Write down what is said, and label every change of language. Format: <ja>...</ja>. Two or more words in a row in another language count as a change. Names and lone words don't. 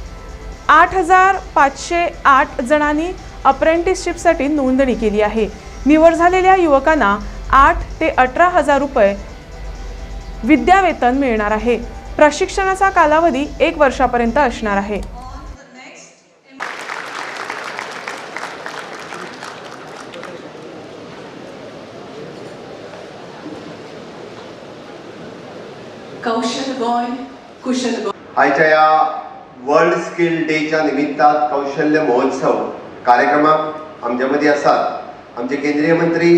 <mr>8508 जणांनी अप्रेंटिसशिपसाठी नोंदणी केली आहे। निवड झालेल्या युवकांना 8 ते 18,000 रुपये विद्यावेतन मिळणार आहे। प्रशिक्षणाचा कालावधी 1 वर्षापर्यंत असणार आहे।</mr> <kok>कौशल गोय कुशल गोय आजच्या या वर्ल्ड स्किल डेच्या निमित्तान कौशल्य महोत्सव कार्यक्रमाक आमच्या मध्ये आसात आमचे केंद्रीय मंत्री</kok>